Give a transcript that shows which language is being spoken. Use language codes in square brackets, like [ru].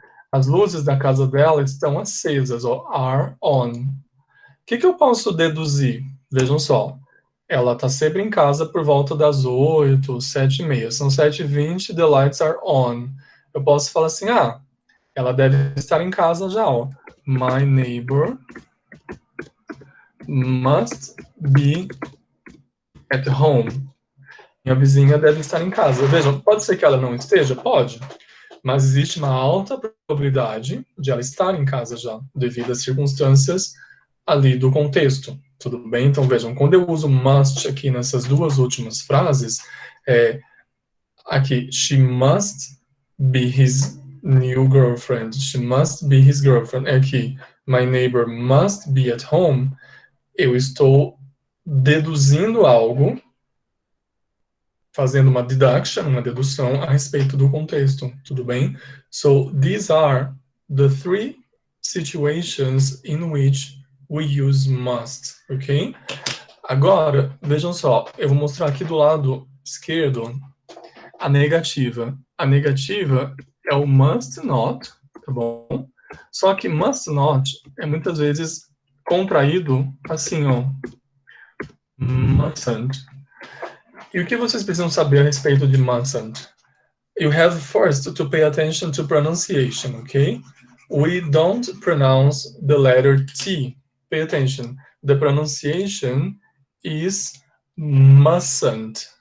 [pt] As luzes da casa dela estão acesas, ó, [en] are on. [pt] O que eu posso deduzir? Vejam só. Ela está sempre em casa por volta das 8, 7h30. São 7h20, [en] the lights are on. [pt] Eu posso falar assim, ela deve estar em casa já, ó. [en] My neighbor must be at home. [pt] Minha vizinha deve estar em casa. Vejam, pode ser que ela não esteja? Pode. Mas existe uma alta probabilidade de ela estar em casa já, devido às circunstâncias ali do contexto. Tudo bem? Então, vejam, quando eu uso must aqui nessas duas últimas frases, aqui, [en] she must be his new girlfriend. She must be his girlfriend. [pt] Aqui, [en] my neighbor must be at home. [pt] Eu estou deduzindo algo, fazendo uma deduction, uma dedução a respeito do contexto. Tudo bem? [en] So, these are the three situations in which we use must, ok? [pt] Agora, vejam só, eu vou mostrar aqui do lado esquerdo a negativa. A negativa é o must not, tá bom? Só que must not é muitas vezes contraído assim, ó, mustn't. E o que vocês precisam saber a respeito de mustn't? [en] You have first to pay attention to pronunciation, okay? We don't pronounce the letter T. Pay attention. The pronunciation is mustn't.